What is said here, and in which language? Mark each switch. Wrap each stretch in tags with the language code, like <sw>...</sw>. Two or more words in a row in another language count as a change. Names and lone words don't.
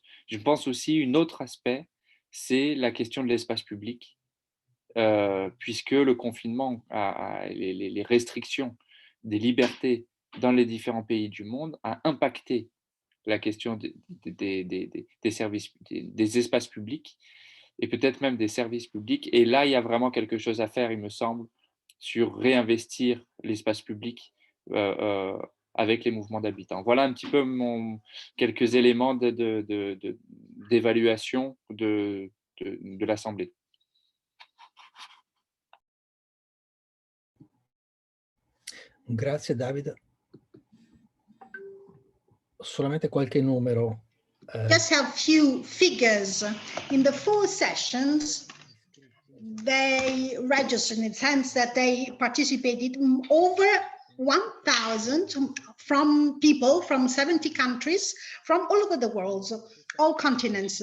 <fr>Je pense aussi un autre aspect, c'est la question de l'espace public, puisque le confinement, les restrictions des libertés dans les différents pays du monde a impacté la question des services, des espaces publics, et peut-être même des services publics. Et là, il y a vraiment quelque chose à faire, il me semble, sur réinvestir l'espace public avec les mouvements d'habitants. Voilà un petit peu quelques éléments d'évaluation de l'Assemblée.</fr> <it>Grazie Davide. Solamente qualche numero.</it> <en>Just have few figures. In the 4 sessions, they registered in the sense that they participated over 1,000 from people from 70 countries from all over the world, all continents.</en>